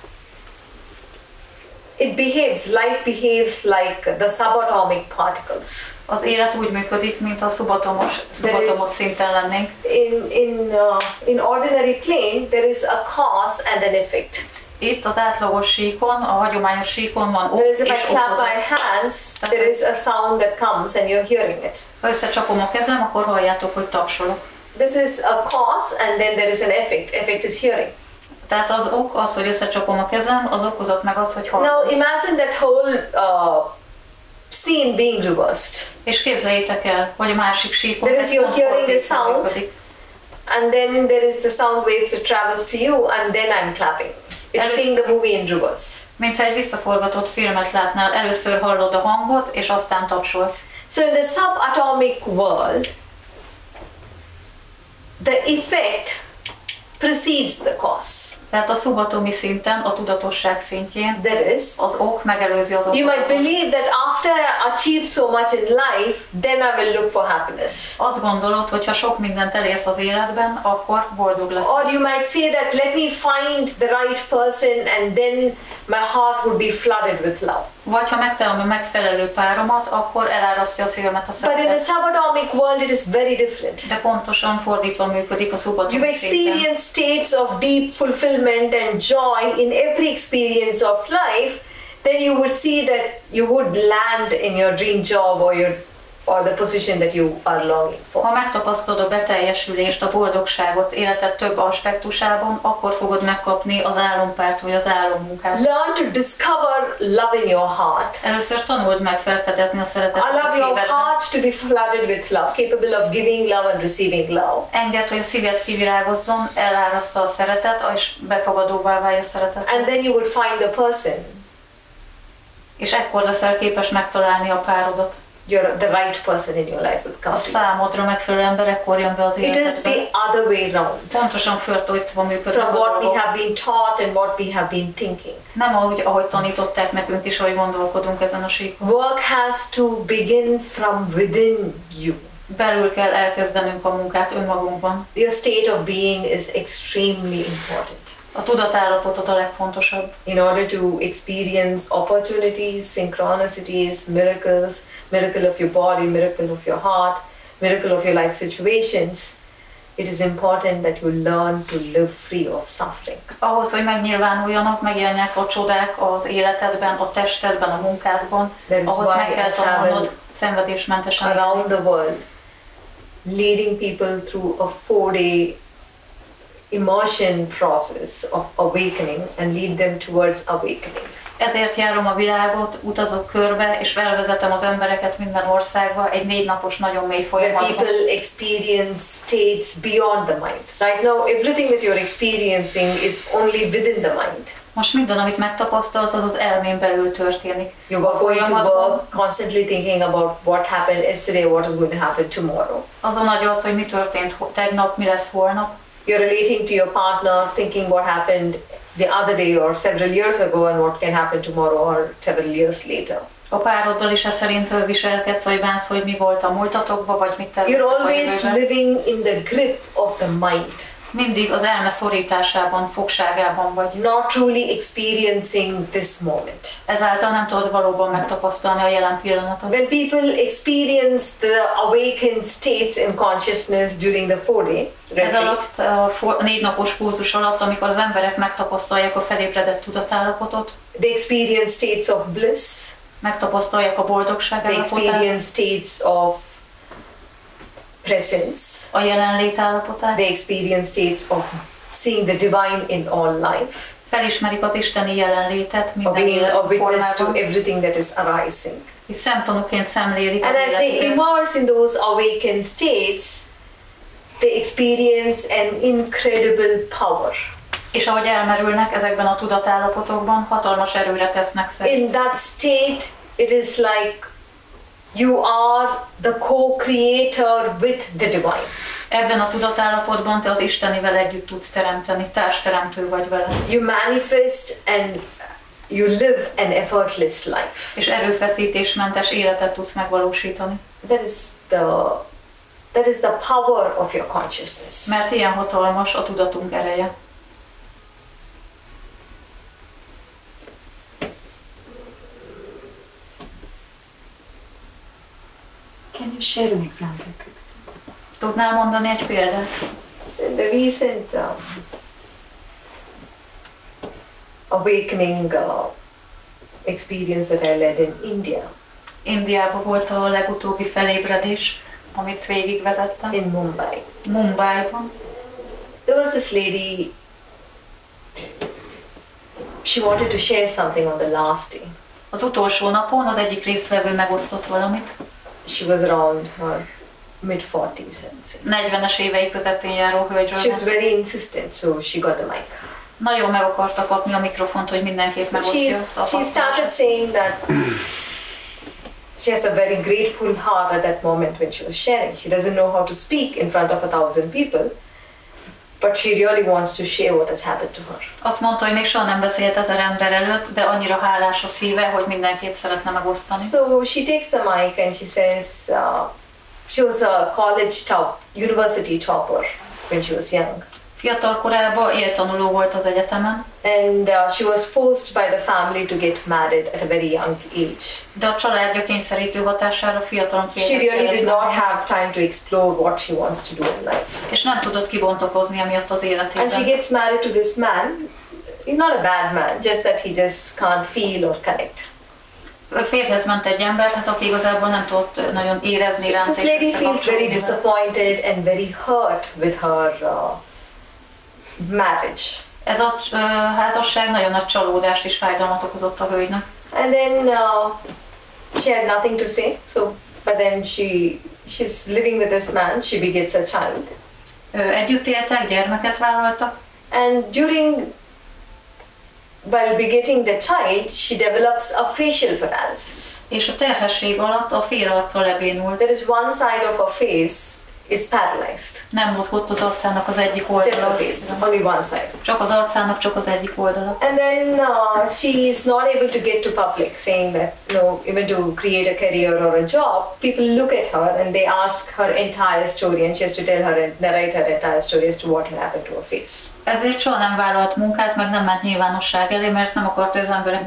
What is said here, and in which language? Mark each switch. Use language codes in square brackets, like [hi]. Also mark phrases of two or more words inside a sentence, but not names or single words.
[en] life behaves like the subatomic particles. [hu] az élet úgy működik, mint a szubatomos szinten lennénk. [en] In ordinary plane, there is a cause and an effect. [hu] Itt az átlagos síkon, a hagyományos síkon van ok [en] Whereas if I [hu] és [en] clap [hu] okozat. [en] my hands, there is a sound that comes and you're hearing it. [hu] Ha összecsapom a kezem, akkor halljátok, hogy tapsolok. [en] This is a cause and then there is an effect. Effect is hearing. [hu] Tehát az ok az, hogy összecsapom a kezem, az okozat meg az, hogy [en] Now [hu] hallom. [en] imagine that whole scene being reversed. [hu] És képzeljétek el, hogy a másik síkon [en] There is [hu] ez [en] you're [hu] pont [en] hearing the [hu] fordítva [en] sound. [hu] működik. [en] And then there is the sound waves that travels to you and then I'm clapping. It's seeing the movie in reverse. [hu] Mintha egy visszaforgatott filmet látnál, először hallod a hangot, és aztán tapsolsz. [en] So in the subatomic world, the effect precedes the cause. [hu] Tehát a szubatomi szinten, a tudatosság szintjén [en] That is, [hu] az ok megelőzi az [en] you might [hu] okozatot. [en] believe that after I achieve so much in life, then I will look for happiness. [hu] Azt gondolod, hogy ha sok mindent elérsz az életben, akkor boldog lesz. [en] Or you might say that let me find the right person and then my heart would be flooded with love. [hu] Vagy ha megtalálom a megfelelő páromat, akkor elárasztja a szívemet a [en] But in the [hu] szeretet. [en] subatomic world, it is very different. [hu] De pontosan fordítva működik a [en] You [hu] szubatomi szinten. [en] experience states of deep fulfillment and joy in every experience of life, then you would see that you would land in your dream job or the position that you are longing for. [hu] Ha megtapasztalod a beteljesülést, a boldogságot életed több aspektusában, akkor fogod megkapni az álompárt vagy az álommunkát. [en] Learn to discover love in your heart. [hu] Először tanuld meg felfedezni a szeretetet a [en] Allow your [hu] szívedben. [en] heart to be flooded with love, capable of giving love and receiving love. [hu] Engedd, hogy a szíved kivirágozzon, elárassza a szeretet, és befogadóvá válj a szeretet. [en] And then you would find the person. [hu] És ekkor leszel képes megtalálni a párodat. [en] The right person in your life will come [hu] A [en] to you. [hu] számodra megfelelő ember ekkor jön be az [en] It is [hu] életedbe. [en] the other way round. [hu] Pontosan föltöltve működnek [en] From [hu] a [en] what we [hu] dolgok. [en] have been taught and what we have been thinking. [hu] Nem ahogy tanították nekünk is, ahogy gondolkodunk ezen a síkon. [en] Work has to begin from within you. [hu] Belül kell elkezdenünk a munkát önmagunkban. [en] Your state of being is extremely important. [hu] A tudatállapotod a legfontosabb. [en] In order to experience opportunities, synchronicities, miracles, miracle of your body, miracle of your heart, miracle of your life situations, it is important that you learn to live free of suffering. [hu] Ahhoz, hogy megnyilvánuljanak, megjelenjenek a csodák az életedben, a testedben, a munkádban, ahhoz meg kell tanulnod szenvedésmentesen [en] around the world, leading people through a 4-day immersion process of awakening and lead them towards awakening. [hu] Ezért járom a világot, utazok körbe, és elvezetem az embereket minden országba egy 4 napos nagyon mély folyamatban. [en] Where people experience states beyond the mind. Right now, everything that you're experiencing is only within the mind. [hu] Most minden, amit megtapasztalsz, az az elmén belül történik. [en] You are going to work, constantly thinking about what happened yesterday, what is going to happen tomorrow. [hu] Azon az, hogy mi történt tegnap, mi lesz holnap. [en] You're relating to your partner, thinking what happened the other day or several years ago and what can happen tomorrow or several years later. [hu] A pároddal is ez szerint viselkedsz, vagy bánsz, hogy mi volt a múltatokban, vagy mit terveztek. [en] You're always living in the grip of the mind. [hu] Mindig az elme szorításában, fogságában vagy. [en] Not truly experiencing this moment. [hu] Ezáltal nem tudod valóban megtapasztalni a jelen pillanatot. [en] When people experience the awakened states in consciousness during the 4-day [hu] ez alatt a 4 napos kurzus alatt, amikor az emberek megtapasztalják a felébredett tudatállapotot, [en] they experience states of bliss, [hu] megtapasztalják a boldogság [en] they [hu] állapotát, [en] experience states of presence, [hu] a jelenlét állapotát, [en] they experience states of seeing the divine in all life, [hu] felismerik az isteni jelenlétet minden [en] being a witness to [hu] formában, [en] everything that is arising. [hu] és szemtanúként szemlélik [en] And [hu] az [en] as they [hu] életüket. [en] immerse in those awakened states, they experience an incredible power. [hu] És ahogy elmerülnek ezekben a tudatállapotokban, hatalmas erőre tesznek szert. [en] In that state, it is like you are the co-creator with the divine. [hu] Ebben a tudatállapotban te az Istenivel együtt tudsz teremteni, társteremtő vagy vele. [en] You manifest and you live an effortless life. [hu] És erőfeszítésmentes életet tudsz megvalósítani. [en] That is the power of your consciousness. [hu] Mert ilyen hatalmas a tudatunk ereje. [en] Can you share an example? [hu] Tudnál mondani egy példát? [en] In the recent awakening experience that I led in India, [hu] Indiában volt a legutóbbi felébredés, amit végigvezettem. [en] in Mumbai. [hu] Mumbaiban. [en] There was this lady, she wanted to share something on the last day. [hu] Az utolsó napon az egyik résztvevő megosztott valamit. [en] She was around her mid-40s, I'd say. [hu] 40-es évei közepén járó hölgyről. [en] She was very insistent, so she got the mic. [hu] Nagyon meg akarta kapni a mikrofont, hogy mindenképp megosztja azt a [en] She started saying that she has a very grateful heart at that moment when she was sharing. She doesn't know how to speak in front of 1,000 people, but she really wants to share what has happened to her. [hu] Azt mondta, hogy még soha nem beszélt 1000 ember előtt, de annyira hálás a szíve, hogy mindenképp szeretne megosztani. [en] So she takes the mic and she says she was a university topper when she was young. [hu] Fiatal korában éltanuló volt az egyetemen, [en] And she was forced by the family to get married at a very young age. [hu] de a családja kényszerítő hatására fiatalon [en] She really did [hu] férjezte [en] not have time to explore what she wants to do in life. [hu] és nem tudott kibontakozni emiatt az [en] And she [hu] életében. [en] gets married to this man. He's not a bad man, just that he just can't feel or connect. [hu] Férjhez ment egy emberhez, aki igazából nem tudott nagyon érezni iránt. [en] This lady feels very disappointed and very hurt with her marriage. [hu] Ez a házasság nagyon nagy csalódást és fájdalmat okozott a hölgynek. [en] And then she had nothing to say. But then she's living with this man. She begets a child. [hu] Együtt éltek, gyermeket vállaltak. [en] And while begetting the child, she develops a facial paralysis. [hu] És a terhesség alatt a félarca lebénult. [en] That is one side of her face is paralyzed. [hu] Nem mozgott az arcának az egyik [en] Just [hu] oldala. [en] the face, only one side. [hu] Csak az arcának csak az egyik oldala. [en] And then she is not able to get to public, saying that, even to create a career or a job, people look at her and they ask her entire story and she has to narrate her entire story as to what happened to her face. [hu] Ezért soha nem vállalt munkát, meg nem ment nyilvánosság elé, mert nem akart, hogy az emberek